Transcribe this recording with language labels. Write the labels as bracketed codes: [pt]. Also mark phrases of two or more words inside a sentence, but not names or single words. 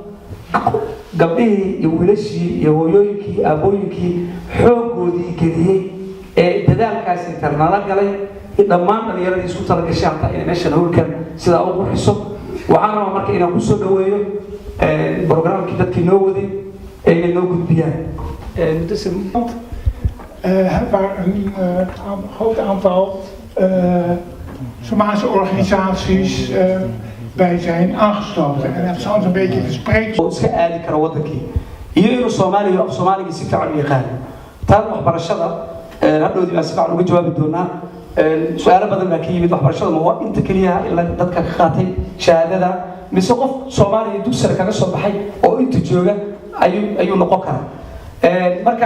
[so] gabdhihii iyo wiilashii iyo hooyooyinkii aabooyinkii xoogoodii geliyay ee dadaalkaas inta nala galay dhammaan dhalinyarada isku talagashay halka inay meeshan howlkan sidaa u qurxiso waxaan rabaa marka inaan kusoo dhaweeyo programkii dadkii noo waday ee inay noo gudbiyaan [nl] waar een groot aantal Somalische organisaties bij zijn aangesloten. En dat is soms een beetje gesprek. [so] iska aadi kara wadankii iyo inuu Soomaaliga si fiican u yaqaan taan waxbarashada hadhoodii baan si fiican uga jawaabi doonaa su'aalo badan baa ka yimid waxbarashada ma waa inta kaliya ilaa dadka ka qaatay shahaadada mise qof Soomaaliya dugsiga kaga soo baxay oo inta jooga ayuu noqon karaa marka